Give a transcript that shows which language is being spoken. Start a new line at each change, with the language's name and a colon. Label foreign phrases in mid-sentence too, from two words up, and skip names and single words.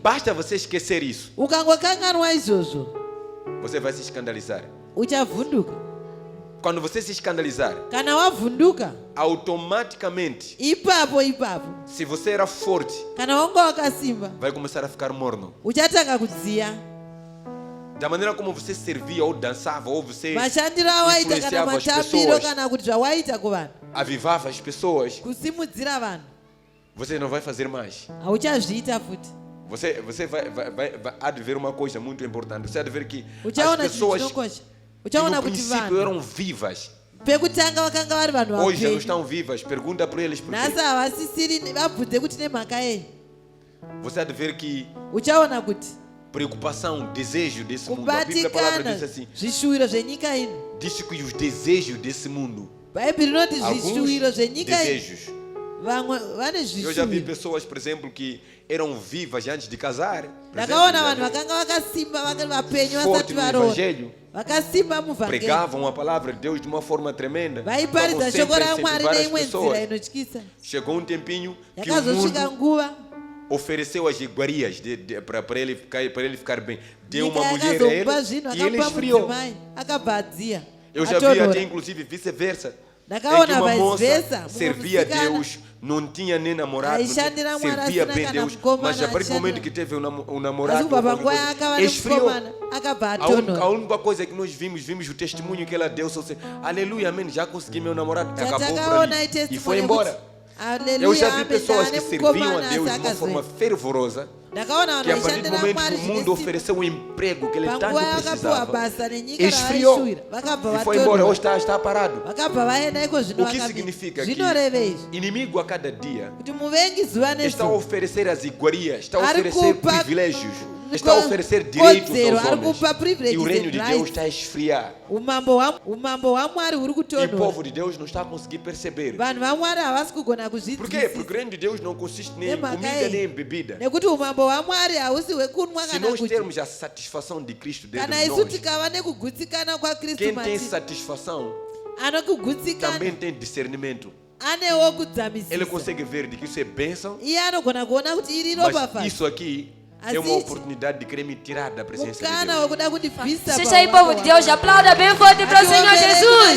Portuguese: Basta você esquecer isso.
Shona: ukangokanganwa izvozvo
Portuguese: Você vai se escandalizar.
Shona: uchavhunduka
Portuguese: Quando você se escandalizar,
Shona: kana wavhunduka
Portuguese: automaticamente,
Shona: ipapo
Portuguese: se você era forte,
Shona: kana wanga wakasimba
Portuguese: vai começar a ficar morno.
Shona: uchatanga kudziya
Portuguese: Da maneira como você servia ou dançava, ou você
Shona: mashandiro awaita kana
Portuguese: influenciava as
Shona: matambiro
Portuguese: pessoas,
Shona: kana kuti zvawaita kuvanhu
Portuguese: avivava as pessoas,
Shona: kusimudzira vanhu
Portuguese: você não vai fazer mais.
Shona: hauchazviita futi
Portuguese: Você há de ver uma coisa muito importante. Você há de ver que as
Shona: uchaona chinhu
Portuguese: pessoas
Shona: chinokosha
Portuguese: que
Shona: uchaona
Portuguese: no
Shona: kuti
Portuguese: princípio
Shona: vanhu
Portuguese: eram vivas,
Shona: pekutanga vakanga vari vanhu
Portuguese: hoje já não
Shona: vapenyu
Portuguese: estão vivas. Pergunta para eles por
Shona: nhasi
Portuguese: quê.
Shona: havasisiri vabvunze kuti nemhaka yei
Portuguese: Você há de ver que
Shona: uchaona kuti
Portuguese: preocupação, desejo desse mundo. A Bíblia, a palavra
Shona: kubatikana
Portuguese: diz assim,
Shona: zvishuwiro zvenyika ino
Portuguese: diz que os desejos desse mundo,
Shona: bhaibheri rinoti
Portuguese: alguns
Shona: zvishuwiro zvenyika ino
Portuguese: desejos.
Shona: vamwe vane
Portuguese: Eu já vi
Shona: zvishuwiro
Portuguese: pessoas, por exemplo, que eram vivas antes de casar.
Shona: ndakaona vanhu vakanga vakasimba vari vapenyu
Portuguese: Forte
Shona: vasati
Portuguese: no
Shona: varoora
Portuguese: evangelho,
Shona: vakasimba muvhangeri
Portuguese: pregavam a palavra de Deus de uma forma tremenda.
Shona: vaiparidza
Portuguese: Estavam
Shona: shoko
Portuguese: sempre a
Shona: ramwari
Portuguese: incentivar as
Shona: neimwe nzira
Portuguese: pessoas.
Shona: inotyisa
Portuguese: Chegou um tempinho que o
Shona: yakazosvika
Portuguese: mundo
Shona: nguva
Portuguese: ofereceu as iguarias para ele ficar bem. Deu
Shona: nyika
Portuguese: uma mulher a
Shona: yakazomupa zvinhu
Portuguese: ele e ele
Shona: akapa
Portuguese: esfriou.
Shona: mudzimai akabva adziya
Portuguese: Eu já vi até
Shona: atonhora
Portuguese: inclusive vice-versa. Em que
Shona: ndakaona
Portuguese: uma moça
English: vice versa
Portuguese: servia a Deus, não tinha nem namorado,
Shona: Aishandira mwari
Portuguese: servia
Shona: asina
Portuguese: bem
Shona: kana
Portuguese: Deus,
Shona: mukomana,
Portuguese: mas a partir do
Shona: aishandira.
Portuguese: momento que teve um
Shona: asi
Portuguese: namorado,
Shona: kubva
Portuguese: ou
Shona: panguva
Portuguese: qualquer
Shona: yaakava
Portuguese: coisa, esfriou.
Shona: nemukomana akabva
Portuguese: A
Shona: atonhora
Portuguese: única coisa que nós vimos o testemunho que ela deu, só se, aleluia, amém, já consegui meu namorado, acabou por
Shona: chatakaona
Portuguese: ali e foi
Shona: itestimony
Portuguese: embora. Eu já vi pessoas que serviam a Deus de uma forma fervorosa,
Shona: ndakaona
Portuguese: que a
Shona: vanhu
Portuguese: partir do
Shona: vaishandira
Portuguese: momento
Shona: mwari
Portuguese: que o mundo
Shona: zvine
Portuguese: ofereceu um emprego que ele tanto
Shona: panguva yakapiwa
Portuguese: precisava,
Shona: basa nenyika
Portuguese: esfriou
Shona: ravaishuwira vakabva
Portuguese: e foi embora. Hoje
Shona: vatonhora
Portuguese: está parado.
Shona: vakabva vaenda iko zvino
Portuguese: O que
Shona: vakapi
Portuguese: significa que
Shona: zvinorevei izvi
Portuguese: inimigo a cada dia
Shona: kuti muvengi zuva
Portuguese: está a
Shona: nezuva
Portuguese: oferecer as iguarias, está a
Shona: Ari
Portuguese: oferecer
Shona: kupa
Portuguese: privilégios, está a oferecer direitos
Shona: kodzero,
Portuguese: aos
Shona: ari
Portuguese: homens.
Shona: kupa privileges
Portuguese: E o reino
Shona: and
Portuguese: de
Shona: rights.
Portuguese: Deus está a esfriar.
Shona: umambo hwamwari huri
Portuguese: E o
Shona: kutonhora
Portuguese: povo de Deus não está a conseguir perceber.
Shona: vanhu vamwari havasi kugona
Portuguese: Por quê? Porque
Shona: kuzvinzwisisa
Portuguese: o reino de Deus não consiste nem em
Shona: Nemhaka
Portuguese: comida
Shona: iyi.
Portuguese: nem em bebida.
Shona: nekuti umambo hwamwari hausi hwekunwa
Portuguese: Se
Shona: kana
Portuguese: nós
Shona: kuti
Portuguese: termos a satisfação de Cristo dentro
Shona: kana
Portuguese: de
Shona: isu
Portuguese: nós,
Shona: tikava nekugutsikana kwakristu
Portuguese: quem tem
Shona: matiri
Portuguese: satisfação
Shona: anokugutsikana
Portuguese: também tem discernimento.
Shona: anewo
Portuguese: Ele
Shona: kudzamisisa
Portuguese: consegue ver de que isso é bênção,
Shona: iye anogona kuona kuti iri
Portuguese: mas
Shona: ropafadzo
Portuguese: isso aqui é uma Assiste. oportunidade de querer me tirar da presença de
Shona: mukana
Portuguese: Deus.
Shona: wekuda kundibvisa
Portuguese: Seja aí, povo de Deus, aplauda bem forte para o Senhor Jesus.